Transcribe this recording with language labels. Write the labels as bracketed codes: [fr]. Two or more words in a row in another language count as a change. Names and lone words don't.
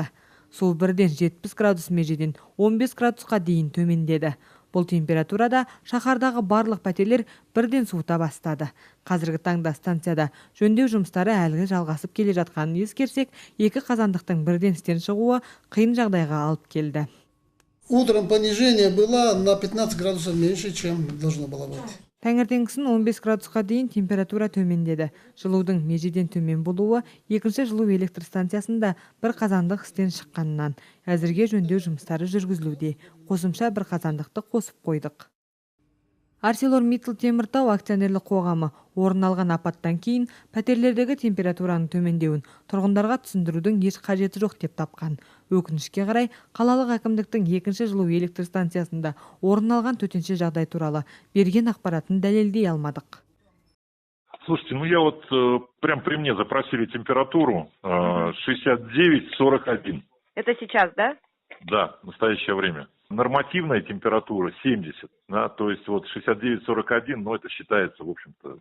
[kk] Су бірден 70 градус межеден 15 градусқа дейін төмендеді. Бұл температурада шаһардағы барлық пәтерлер бірден суыта бастады. Қазіргі таңда станцияда жөндеу жұмыстары әлі жалғасып келе жатқанын ескерсек, 2 қазандықтың бірден істен шығуы қиын жағдайға алып келді. [ru] Утром понижение было на 15 градусов меньше, чем должно было быть. [kk] Таңертеңгісін 15 градусқа дейін температура төмендеді. Жылудың межеден төмен болуы 2-ші жылу электр станциясында бір қазандық істен шыққаннан. Әзірге жөндеу жұмыстары жүргізілуде. Қосымша бір қазандықты қосып қойдық. ArcelorMittal Теміртау акционерлік қоғамы орын алған апаттан кейін пәтерлердегі температураның төмендеуін тұрғындарға түсіндірудің еш қажеті жоқ деп тапқан. Өкінішке қарай, қалалық әкімдіктің 2-ші жылу электр станциясында орын алған төтенше жағдай туралы берген ақпаратын дәлелдей алмадық. [ru] Слушайте, я прям при мне запросили температуру 69-41. Это сейчас, да? Да, в настоящее время. Нормативная температура 70, да, то есть 69-41, это считается, в общем-то.